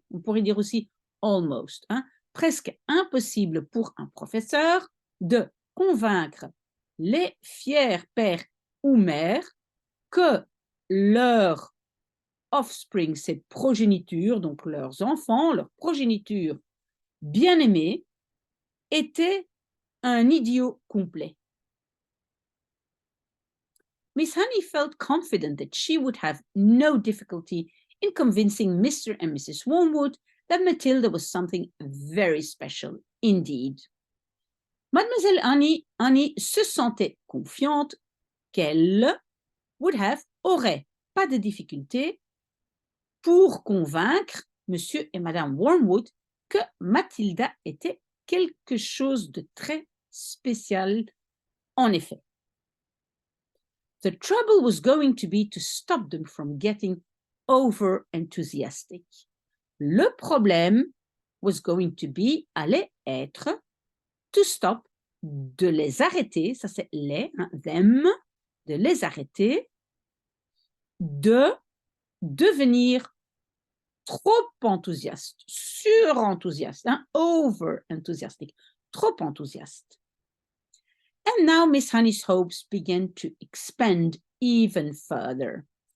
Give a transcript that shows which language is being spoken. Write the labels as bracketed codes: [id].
[fr] On pourrait dire aussi almost. Hein? Presque impossible pour un professeur de convaincre les fiers pères ou mères que leur offspring, ses progénitures, donc leurs enfants, leur progéniture bien-aimée, était un idiot complet. [en] Miss Honey felt confident that she would have no difficulty in convincing Mr. and Mrs. Wormwood that Matilda was something very special indeed. [fr] Mademoiselle Annie se sentait confiante qu'elle aurait pas de difficulté pour convaincre Monsieur et Madame Wormwood que Mathilda était quelque chose de très spécial en effet. [en] The trouble was going to be to stop them from getting over enthusiastic. [fr] Le problème [en] was going to be, [fr] allait être, [en] to stop, [fr] de les arrêter, ça c'est les, hein, them, de les arrêter, de devenir trop enthousiaste, sur-enthousiaste, hein, over-enthusiastic, trop enthousiaste. [en] And now Miss Honey's hopes began to expand even further.